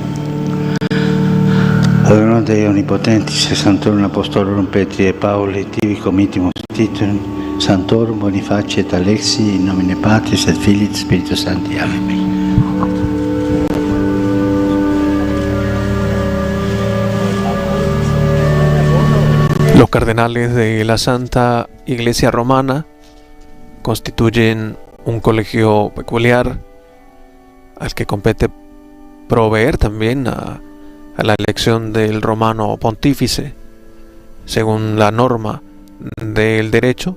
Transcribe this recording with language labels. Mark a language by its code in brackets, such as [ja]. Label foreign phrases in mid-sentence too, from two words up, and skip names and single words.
[la] Ad honorem Dei omnipotentis et sanctorum apostolorum Petri et Pauli, tibi committimus titulum Sanctorum Bonifaci et Alexi, in nomine Patris et Filii et Spiritus Sancti. Amen. [es] Los cardenales de la Santa Iglesia Romana constituyen un colegio peculiar al que compete proveer también a la elección del romano pontífice según la norma del derecho.